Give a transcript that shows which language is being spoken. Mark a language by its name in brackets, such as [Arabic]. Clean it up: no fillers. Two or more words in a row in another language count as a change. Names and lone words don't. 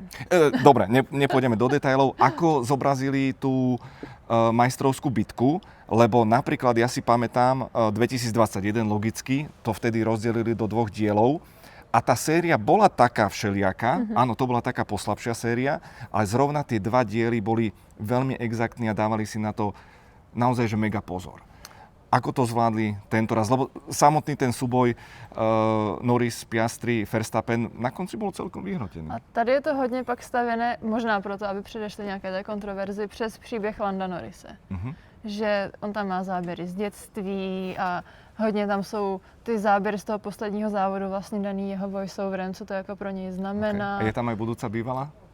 [Slovak] Dobre, nepôjdeme do detailov. Ako zobrazili tú majstrovskú bitku, lebo napríklad ja si pamätám 2021 logicky, to vtedy rozdelili do 2 dielov a tá séria bola taká všelijaká, áno, to bola taká poslabšia séria, ale zrovna tie 2 diely boli veľmi exaktní a dávali si na to naozaj že mega pozor. Ako to zvládli tento raz? Lebo samotný ten súboj Norris, Piastri, Verstappen na konci bol celkom vyhrotený. [Czech] A tady je to hodně pak stavěné, možná proto, aby předešli nějaké té kontroverzi, přes příběh Landa Norrise. Že on tam má záběry z dětství a hodně tam jsou ty záběry z toho posledního závodu vlastně daný jeho voiceoverem, co to jako pro něj znamená. Okay. [Slovak] A je tam aj budúca bývala?